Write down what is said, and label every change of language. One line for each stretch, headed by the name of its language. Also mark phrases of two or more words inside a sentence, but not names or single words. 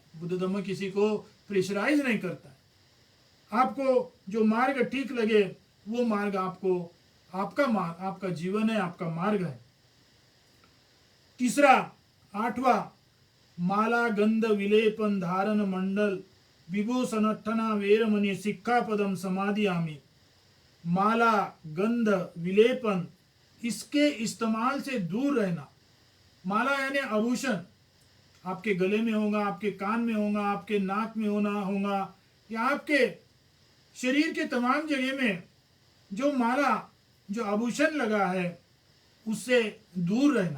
Hindi: बुद्ध धम्म किसी को प्रेशराइज नहीं करता है। आपको जो मार्ग ठीक लगे वो मार्ग आपको, आपका जीवन है, आपका मार्ग है।
Pali: तीसरा, 8वां, माला गंध विलेपन धारण मंडल विभूषणठना वेरमणि सिक्खापदम समाधियामी।
Hindi: माला, गंध, विलेपन, इसके इस्तेमाल से दूर रहना। माला यानी आभूषण, आपके गले में होगा, आपके कान में होगा, आपके नाक में होगा, या आपके शरीर के तमाम जगह में जो माला, जो आभूषण लगा है, उससे दूर रहना।